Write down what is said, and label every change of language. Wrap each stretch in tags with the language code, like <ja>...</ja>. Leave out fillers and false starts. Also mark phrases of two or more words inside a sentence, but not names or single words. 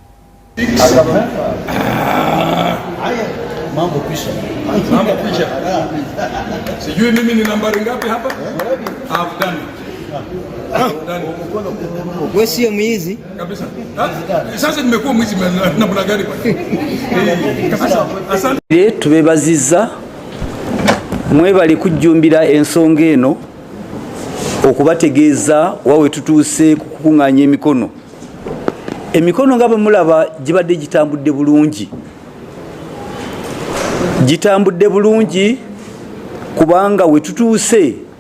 <sw>mambo pisha sijui mimi ni nambari ngapi hapa afdani wewe sio mwizi kabisa sasa nimekuwa mwizi namna gani</sw> <lg>asante tubebaziza mwebali kujjumbira ensonga eno okubategeeza wawe tutuuse kukunganya emikono nga bwe mulaba gibadde gitambudde bulungi kubanga we tutuuse</lg>